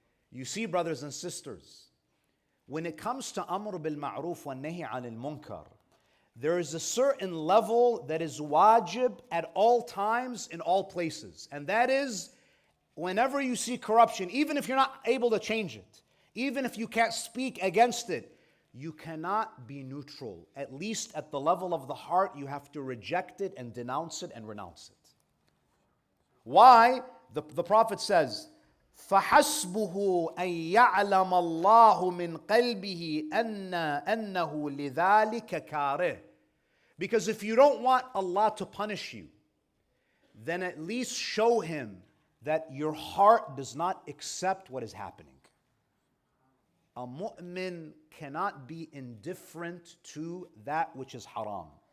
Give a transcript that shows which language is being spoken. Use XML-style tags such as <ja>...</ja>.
<en>You see, brothers and sisters, when it comes to Amr bil Ma'ruf wa Nahy anil Munkar, there is a certain level that is wajib at all times, in all places. And that is, whenever you see corruption, even if you're not able to change it, even if you can't speak against it, you cannot be neutral. At least at the level of the heart, you have to reject it and denounce it and renounce it. Why? The Prophet says,</en> <ar>فَحَسْبُهُ أَن يَعْلَمَ اللَّهُ مِنْ قَلْبِهِ أَنَّهُ لِذَلِكَ كَارِهٌ.</ar> <en>Because if you don't want Allah to punish you, then at least show Him that your heart does not accept what is happening. A mu'min cannot be indifferent to that which is haram.</en>